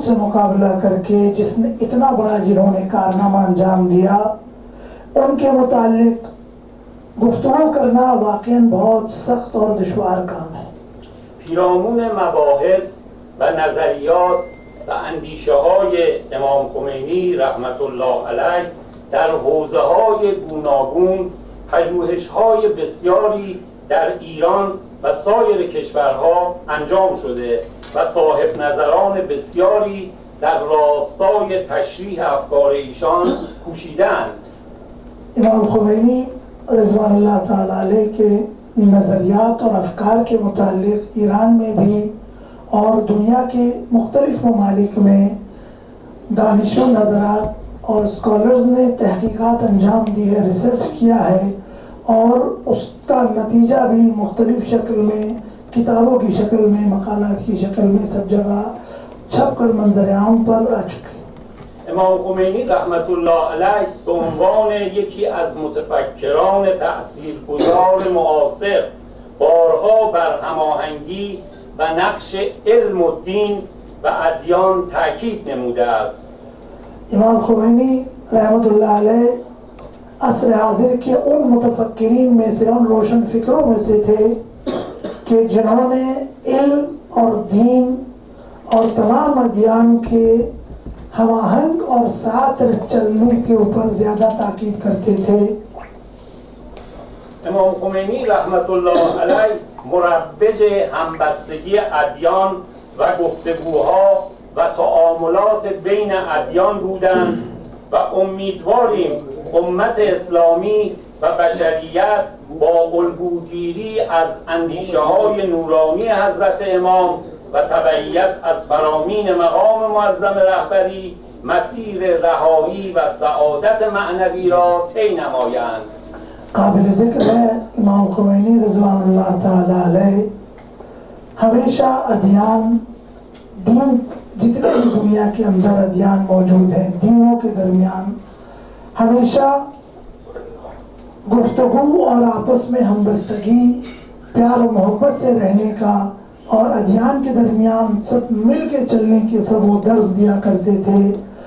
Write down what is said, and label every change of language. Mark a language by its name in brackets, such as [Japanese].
[Urdu] سے مقابلہ کر کے جس نے اتنا بڑا جنہوں نے کارنامہ انجام دیا ان کے متعلق گفتگو کرنا واقعاً بہت سخت اور دشوار کام ہے. [Persian] پیرامون مباحث و نظریات و اندیشه های امام خمینی رحمت الله علیه در حوزه های گوناگون پژوهش های بسیاری در ایران و سایر کشورها انجام شده و صاحب نظران بسیاری در راستای تشریح افکار ایشان کوشیدند. [Urdu] امام خمینی رضوان اللہ تعالیٰ علیہ کے نظریات اور افکار کے متعلق ایران میں بھی اور دنیا کے مختلف ممالک میں دانشور نظرات اور اسکالرز نے تحقیقات انجام دی ہے، ریسرچ کیا ہے اور اس کا نتیجہ بھی مختلف شکل میں، کتابوں کی شکل میں، مقالات کی شکل میں سب جگہ چھپ کر منظر عام پر آ چکے. [Persian] امام خمینی رحمت الله علیه به عنوان یکی از متفکران تأثیرگذار معاصر بارها بر هماهنگی و نقش علم و دین و ادیان تاکید نموده است. [Urdu] امام خمینی رحمت اللہ علیہ عصر حاضر کے ان متفکرین میں سے، ان روشن فکروں میں سے تھے کہ جنہوں نے علم اور دین اور تمام ادیان کے ہم آہنگ اور ساتھ چلنے کے اوپر زیادہ تاکید کرتے تھے. [Persian] امام خمینی رحمت الله علیه مروج همبستگی ادیان و گفتگوها و تعاملات بین ادیان بودند و امیدواریم امت اسلامی و بشریت با الگوگیری از اندیشه های نورانی حضرت امام و تبعیت از فرامین مقام معظم رهبری مسیر رهایی و سعادت معنوی را طی نمایند. [Urdu] قابل ذکر ہے امام خمینی رضوان اللہ تعالی علیہ ہمیشہ ادیان، دین جتنے بھی دنیا کے اندر ادیان موجود ہیں، دینوں کے درمیان ہمیشہ گفتگو اور آپس میں ہمبستگی، پیار و محبت سے رہنے کا اور ادیان کے درمیان سب مل کے چلنے کے سب وہ درس دیا کرتے تھے.